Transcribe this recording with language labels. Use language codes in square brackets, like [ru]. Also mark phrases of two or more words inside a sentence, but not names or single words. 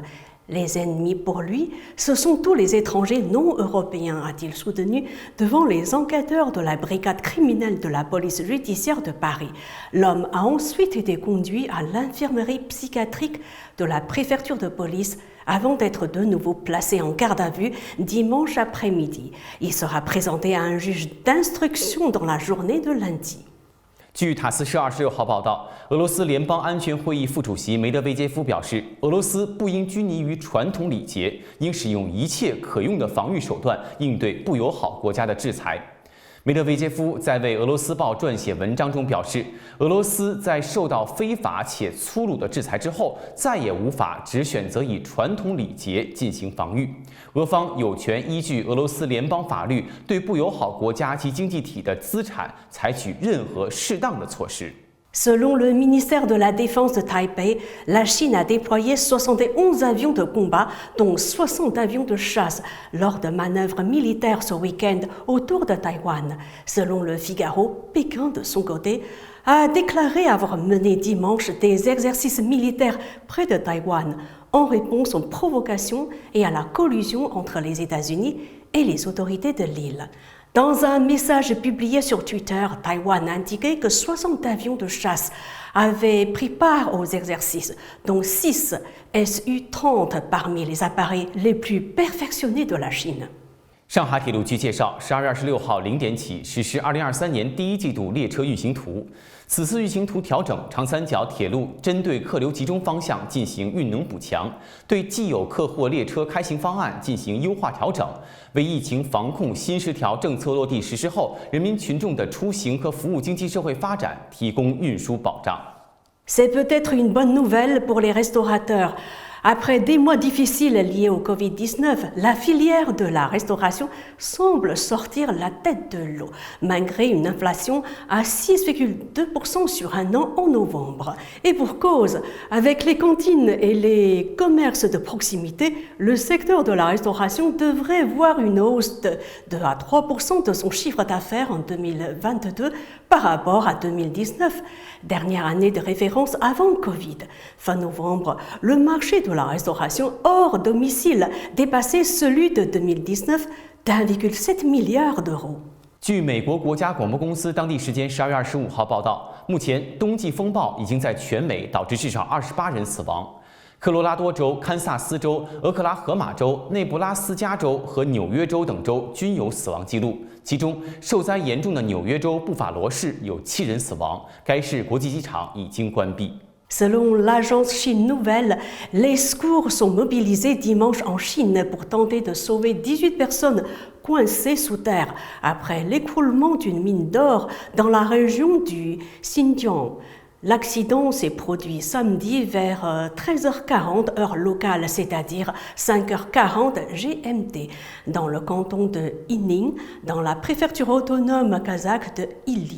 [fr] Les ennemis pour lui, ce sont tous les étrangers non européens, a-t-il soutenu devant les enquêteurs de la brigade criminelle de la police judiciaire de Paris. L'homme a ensuite été conduit à l'infirmerie psychiatrique de la préfecture de police avant d'être de nouveau placé en garde à vue dimanche après-midi. Il sera présenté à un juge d'instruction dans la journée de lundi. [zh] 据塔斯社26号报道，俄罗斯联邦安全会议副主席梅德韦杰夫表示，俄罗斯不应拘泥于传统礼节，应使用一切可用的防御手段应对不友好国家的制裁。梅德韦杰夫在为俄罗斯报撰写文章中表示，俄罗斯在受到非法且粗鲁的制裁之后，再也无法只选择以传统礼节进行防御。俄方有权依据俄罗斯联邦法律，对不友好国家及经济体的资产采取任何适当的措施。 [fr] Selon le ministère de la Défense de Taipei, la Chine a déployé 71 avions de combat, dont 60 avions de chasse, lors de manœuvres militaires ce week-end autour de Taïwan. Selon le Figaro, Pékin, de son côté, a déclaré avoir mené dimanche des exercices militaires près de Taïwan, en réponse aux provocations et à la collusion entre les États-Unis et les autorités de l'île. Dans un message publié sur Twitter, Taïwan a indiqué que 60 avions de chasse avaient pris part aux exercices, dont 6 Su-30 parmi les appareils les plus perfectionnés de la Chine. [zh] 上海铁路局介绍，12月26号0点起实施2023年第一季度列车运行图。此次运行图调整，长三角铁路针对客流集中方向进行运能补强，对既有客货列车开行方案进行优化调整，为疫情防控新十条政策落地实施后，人民群众的出行和服务经济社会发展提供运输保障。 [fr] C'est peut-être une bonne nouvelle pour les restaurateurs. Après des mois difficiles liés au Covid-19, la filière de la restauration semble sortir la tête de l'eau, malgré une inflation à 6,2% sur un an en novembre. Et pour cause, avec les cantines et les commerces de proximité, le secteur de la restauration devrait voir une hausse de 2 à 3% de son chiffre d'affaires en 2022 par rapport à 2019, dernière année de référence avant Covid. Fin novembre, le marché de la restauration hors domicile dépassait celui de 2019 d'1,7 milliard d'euros. [zh] 据美国国家广播公司当地时间12月25号报道，目前冬季风暴已经在全美导致至少28人死亡。科罗拉多州、堪萨斯州、俄克拉荷马州、内布拉斯加州和纽约州等州均有死亡记录，其中受灾严重的纽约州布法罗市有7人死亡，该市国际机场已经关闭。 [fr] Selon l'agence Chine Nouvelle, les secours sont mobilisés dimanche en Chine pour tenter de sauver 18 personnes coincées sous terre après l'écroulement d'une mine d'or dans la région du Xinjiang. L'accident s'est produit samedi vers 13h40 heure locale, c'est-à-dire 5h40 GMT, dans le canton de Yining, dans la préfecture autonome kazakh de Ili.